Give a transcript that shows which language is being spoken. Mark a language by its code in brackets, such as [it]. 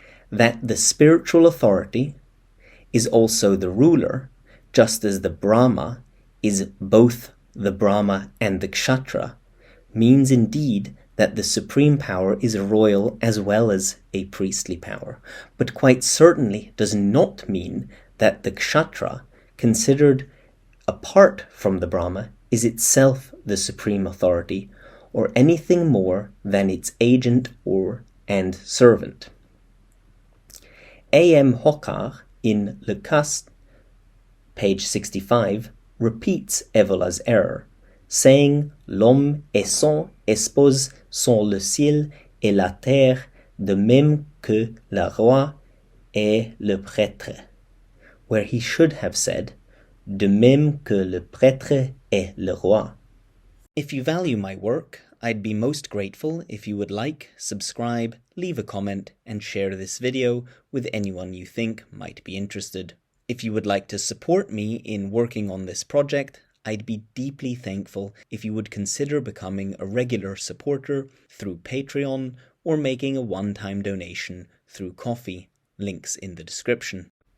[en] That the spiritual authority is also the ruler, just as the Brahma is both the Brahma and the Kshatra, means indeed that the supreme power is a royal as well as a priestly power, but quite certainly does not mean that the Kshatra, considered apart from the Brahma, is itself the supreme authority, or anything more than its agent and servant. A.M. Hockar, in Le Caste, page 65, repeats Evola's error, saying [fr] l'homme et son épouse sont le ciel et la terre, de même que le roi et le prêtre, [en] where he should have said, [fr] de même que le prêtre et le roi. [en] If you value my work, I'd be most grateful if you would like, subscribe, leave a comment, and share this video with anyone you think might be interested. If you would like to support me in working on this project, I'd be deeply thankful if you would consider becoming a regular supporter through Patreon or making a one-time donation through Ko-fi, links in the description.